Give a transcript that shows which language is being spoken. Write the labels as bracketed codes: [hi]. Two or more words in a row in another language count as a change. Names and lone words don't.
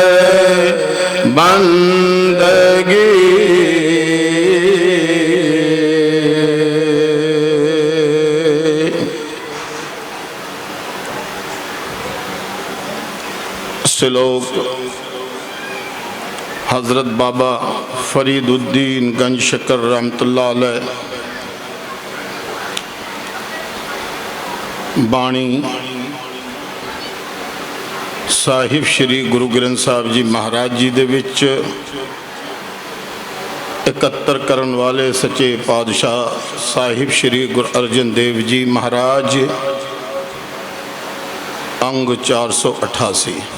[pa] ਬੰਦਗੀ, ਸ਼ਲੋਕ ਹਜ਼ਰਤ ਬਾਬਾ ਫ਼ਰੀਦੁੱਦੀਨ ਗੰਜ ਸ਼ਕਰ [ar] رحمة الله عليه [pa] ਬਾਣੀ ਸਾਹਿਬ ਸ੍ਰੀ ਗੁਰੂ ਗ੍ਰੰਥ ਸਾਹਿਬ ਜੀ ਮਹਾਰਾਜ ਜੀ ਦੇ ਵਿੱਚ ਇਕੱਤਰ ਕਰਨ ਵਾਲੇ ਸੱਚੇ ਪਾਤਸ਼ਾਹ ਸਾਹਿਬ ਸ੍ਰੀ ਗੁਰੂ ਅਰਜਨ ਦੇਵ ਜੀ ਮਹਾਰਾਜ ਅੰਗ 488।